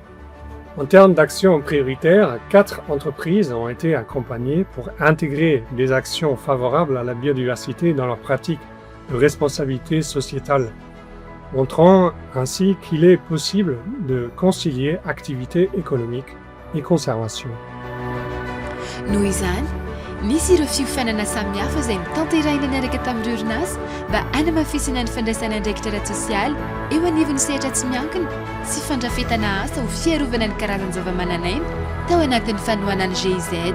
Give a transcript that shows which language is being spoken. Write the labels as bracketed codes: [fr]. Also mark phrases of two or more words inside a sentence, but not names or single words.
[fr] En termes d'actions prioritaires, 4 entreprises ont été accompagnées pour intégrer des actions favorables à la biodiversité dans leurs pratiques de responsabilité sociétale, montrant ainsi qu'il est possible de concilier activité économique et conservation. [mg] Noho izany, nisy ireo fiofanana samihafa izay mitanteraina niaraka tamin'ireo orinasa mba hanamafisana ny fandraisana andraikitra ara-tsosialy eo anivon'ny sehatra tsy miankina sy fandrafetana asa ho fiarovana ny karazany zava-mananaina tao anatin'ny fanohanany GIZ.